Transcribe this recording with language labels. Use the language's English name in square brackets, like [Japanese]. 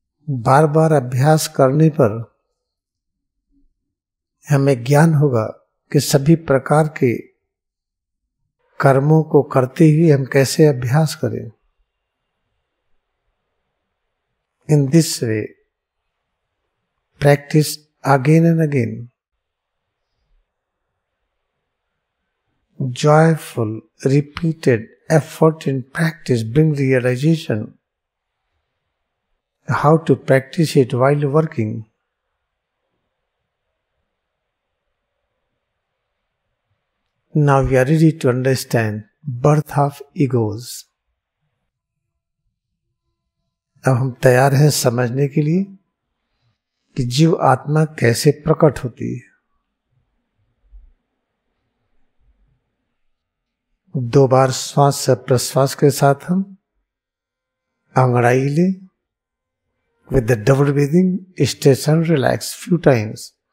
[Hindi] बार बार अभ्यास करने पर हमें ज्ञान होगा कि सभी प्रकार के कर्मों को करते हुए हम कैसे अभ्यास करें। [English] In this way practice again and again. Joyful, repeated effort in practice bring realization how to practice it while working. Now we are ready to understand birth of egos. [Hindi] अब हम तैयार हैं समझने के लिए कि जीव आत्मा कैसे प्रकट होती है। 2 बार श्वास से प्रश्वास के साथ हम अंगड़ाई ले। [English] With the double breathing, stretch and relax few times.